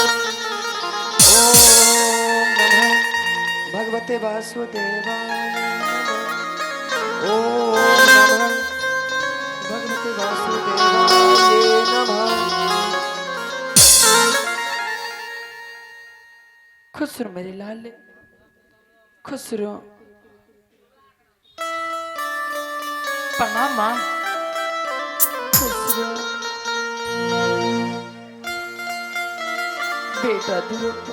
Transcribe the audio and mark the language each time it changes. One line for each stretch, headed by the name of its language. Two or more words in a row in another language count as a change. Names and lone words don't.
Sanskrit: ओम नमः भगवते वासुदेवाय नमः। ओम नमः भगवते वासुदेवाय नमः।
Hindi: खुश रहो मेरे लाल, खुश रहो। प्रणाम माँ, खुश रहो बेटा दूर